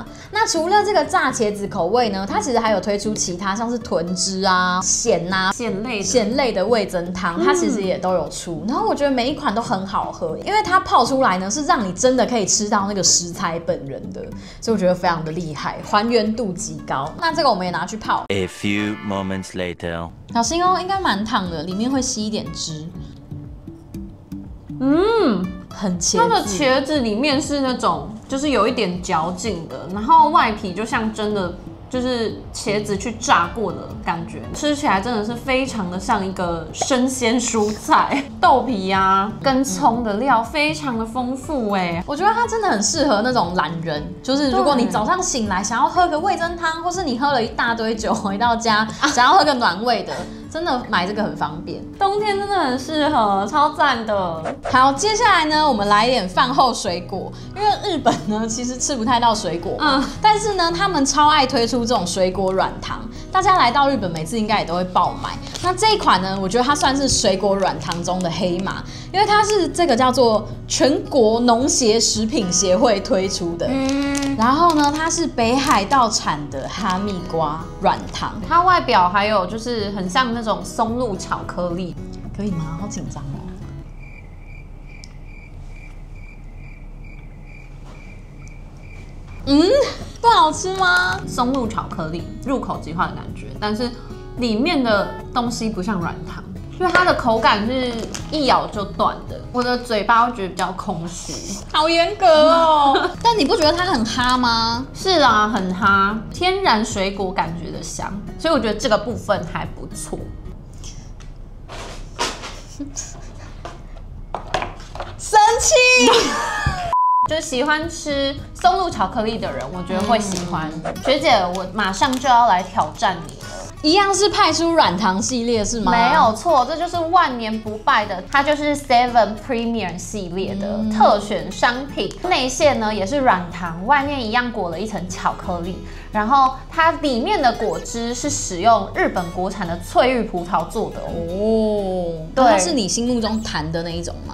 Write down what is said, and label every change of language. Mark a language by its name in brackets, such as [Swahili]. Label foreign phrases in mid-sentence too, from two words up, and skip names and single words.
[Chinese] 那除了這個炸茄子口味呢，它其實還有推出其他像是豚汁啊、鹹類的味噌湯，它其實也都有出。然後我覺得每一款都很好喝，因為它泡出來呢是讓你真的可以吃到那個食材本人的，所以我覺得非常的厲害，還原度極高。那這個我們也拿去泡。 [English] A few moments later. [Chinese] 小心哦，應該蠻燙的，裡面會吸一點汁。很茄子。它的茄子裡面是那種就是有一點嚼勁的，然後外皮就像真的就是茄子去炸過的感覺，吃起來真的是非常的像一個生鮮蔬菜。豆皮啊跟蔥的料非常的豐富哎，我覺得它真的很適合那種懶人，就是如果你早上醒來想要喝個味噌湯，或是你喝了一大堆酒回到家想要喝個暖胃的，真的買這個很方便。冬天真的很適合，超讚的。好，接下來呢，我們來一點飯後水果，因為日本呢其實吃不太到水果嘛，但是呢他們超愛推出这種水果軟糖，大家來到日本每次應該也都會爆買。那這一款呢，我覺得它算是水果軟糖中的黑馬，因為它是這個叫做全國農協食品協會推出的，然後呢它是北海道產的哈密瓜軟糖，它外表還有就是很像那種松露巧克力，可以嗎？好緊張哦。不好吃嗎？松露巧克力，入口即化的感覺，但是裡面的東西不像軟糖，所以它的口感是一咬就斷的。我的嘴巴会觉得比較空虛，好嚴格哦。但你不覺得它很哈嗎？是啊，很哈，天然水果感覺的香，所以我覺得這個部分還不錯。生氣。就喜歡吃松露巧克力的人，我覺得會喜歡。學姐，我馬上就要來挑戰你了。一樣是派出軟糖系列是嗎？沒有錯，這就是萬年不敗的，它就是 Seven Premium 系列的特選商品。內餡呢也是軟糖，外面一樣裹了一層巧克力，然後它裡面的果汁是使用日本國產的翠玉葡萄做的哦。对，它是你心目中彈的那一种嗎？